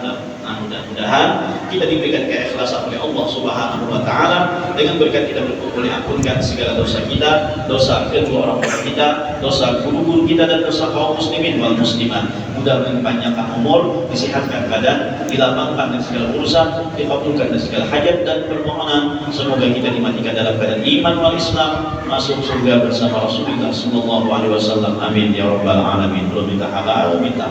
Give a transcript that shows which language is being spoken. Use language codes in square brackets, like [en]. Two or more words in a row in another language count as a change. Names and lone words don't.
[id] Nah, mudah-mudahan kita diberikan keikhlasan oleh Allah [ar] Subhanahu wa taala [id] dengan berkat kita berkumpul ampunkan segala dosa kita, dosa kedua orang tua kita, dosa guru-guru kita dan dosa kaum [ar] muslimin wal muslimat. [id] Mudah-mudahan panjangkan umur, disehatkan badan, dilapangkan dan segala urusan, dikabulkan dan segala hajat dan permohonan. Semoga kita dimatikan dalam keadaan [ar] iman wal Islam, [id] masuk surga bersama Rasulullah [ar] sallallahu alaihi wasallam. Amin ya rabbal alamin. [id] Minta halal, minta